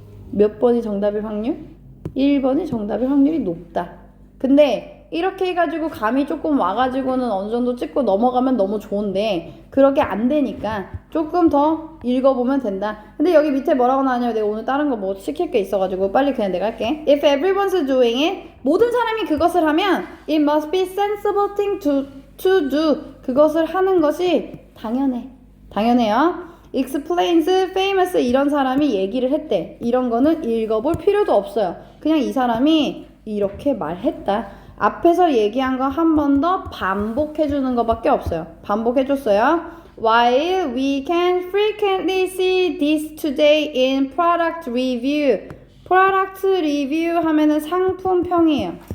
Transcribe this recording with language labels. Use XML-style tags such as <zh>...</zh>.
<ko>몇 번이 정답일 확률? 1번이 정답일 확률이 높다. 근데 이렇게 해가지고 감이 조금 와가지고는 어느 정도 찍고 넘어가면 너무 좋은데 그렇게 안 되니까 조금 더 읽어보면 된다. 근데 여기 밑에 뭐라고 나왔냐면 내가 오늘 다른 거 뭐 시킬 게 있어가지고 빨리 그냥 내가 할게.</ko> <en>If everyone's doing it,</en> <ko>모든 사람이 그것을 하면</ko> <en>it must be sensible thing to do.</en> <ko>그것을 하는 것이 당연해요.</ko> <en>explains, famous</en> <ko>이런 사람이 얘기를 했대. 이런 거는 읽어볼 필요도 없어요. 그냥 이 사람이 이렇게 말했다. 앞에서 얘기한 거 한 번 더 반복해주는 것밖에 없어요. 반복해줬어요.</ko> <en>While we can frequently see this today in product review.</en> <ko>product review 하면은 상품평이에요.</ko>